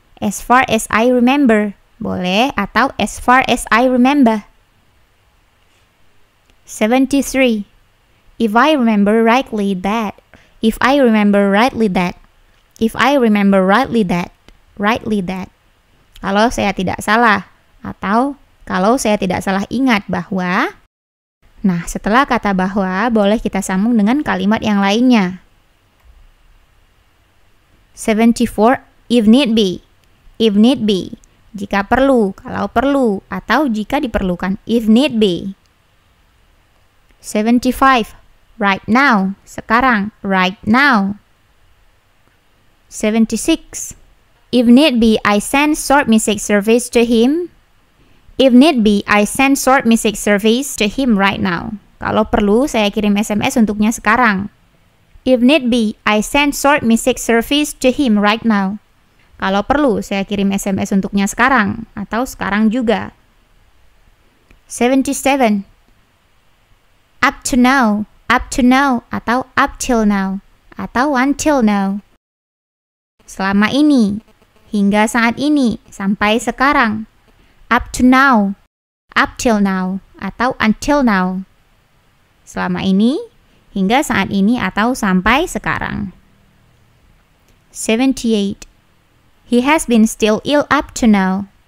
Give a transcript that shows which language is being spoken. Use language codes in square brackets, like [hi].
[en] As far as I remember, [id] boleh, atau [en] as far as I remember. 73. If I remember rightly that, [id] kalau saya tidak salah, atau kalau saya tidak salah ingat bahwa. Nah, setelah kata bahwa, boleh kita sambung dengan kalimat yang lainnya. 74. [en] If need be, [id] jika perlu, kalau perlu, atau jika diperlukan. [en] If need be. [id] 75. [en] Right now, [id] sekarang. [en] Right now. 76. If need be, I send short message service to him. Right now. [id] Kalau perlu, saya kirim SMS untuknya sekarang. [en] If need be, I send short message service to him right now. [id] Kalau perlu, saya kirim SMS untuknya sekarang, atau sekarang juga. 77. [en] Up to now, atau up till now, atau until now. [id] Selama ini, hingga saat ini, sampai sekarang. [en] Up to now, up till now, atau until now. [id] Selama ini, hingga saat ini, atau sampai sekarang. 78. [en] He has been still ill up to now.